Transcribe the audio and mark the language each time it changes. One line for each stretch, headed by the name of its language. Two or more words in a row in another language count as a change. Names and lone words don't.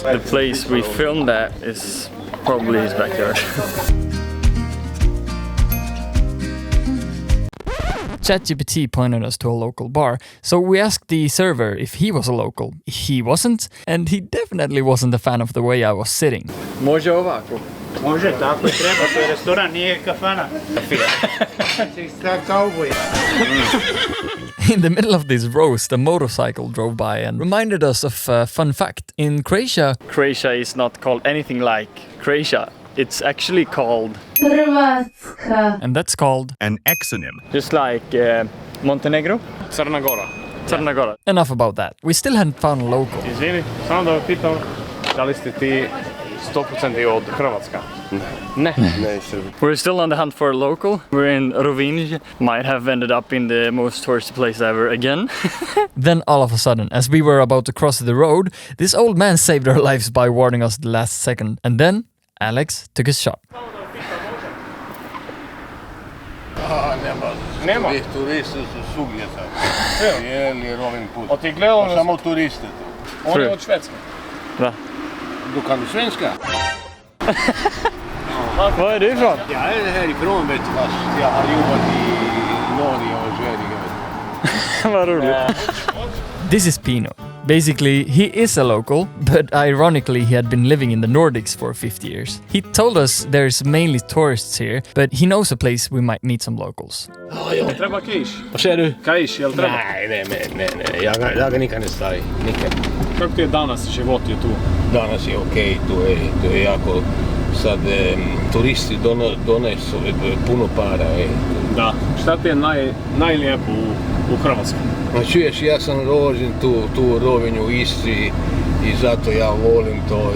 English: The place we filmed at is probably his backyard. ChatGPT pointed us to a local bar, so we asked the server if he was a local. He wasn't, and he definitely wasn't a fan of the way I was sitting.
Croatian: Može ovako. Može, tako je treba, to je restoran, nije kafana.
English: Cowboy. In the middle of this roast, a motorcycle drove by and reminded us of a fun fact. In Croatia, Croatia is not called anything like Croatia. It's actually called, and that's called An exonym. just like Montenegro. Crna Gora. Crna Gora. Enough about that. We still hadn't found a local.
Croatian: Izvini, samo da pitam, da li ste ti 100% od Hrvatska? Ne.
English: We're still on the hunt for a local. We're in Rovinj. Might have ended up in the most touristy place ever again. Then all of a sudden, as we were about to cross the road, this old man saved our lives by warning us at the last second. And then Alex took his shot.
Croatian: Nema. Turisti su svugdje sad. Cijeli Rovinj put. A ti gledao nas? Samo turiste tu. On je od Švedske. Da.
Swedish: Du kan du svenska? Var är du ifrån? Jag är härifrån vet du, fast jag har jobbat i Norge och Sverige. Vad roligt.
English: This is Pino. Basically, he is a local, but ironically he had been living in the Nordics for 50 years. He told us there's mainly tourists here, but he knows a place we might meet some locals.
Croatian: Treba kaiš.
Swedish: Vad säger du?
Croatian: Kaiš, jel treba?
Swedish: Nej. Jag
Croatian: ga nikad ne stavi. Nikad. Kako ti je danas život je tu? Danas je okej, to je jako... Sad turisti donesu puno para. Da. Šta ti je najlijepo u Hrvatskoj? Ma čuješ, ja sam rođen tu u Rovinju u Istri i zato ja volim to.